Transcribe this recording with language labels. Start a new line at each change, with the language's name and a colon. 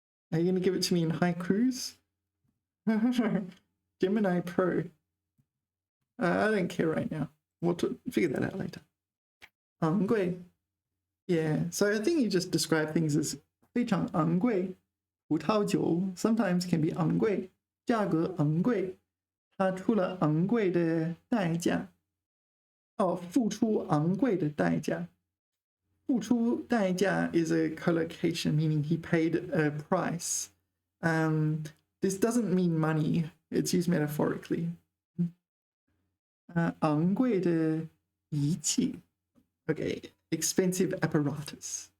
English: Are you going to give it to me in haikus? Gemini Pro. I don't care right now. We'll figure that out later.
Chinese: 昂贵.
English: Yeah, so I think you just describe things as
Chinese: 非常昂贵。葡萄酒
English: sometimes can be
Chinese: 昂贵，价格昂贵，它出了昂贵的代价。付出昂贵的代价。
English: 付出代价 is a collocation, meaning he paid a price. This doesn't mean money. It's used metaphorically.
Chinese: 昂贵的仪器
English: Okay, expensive apparatus.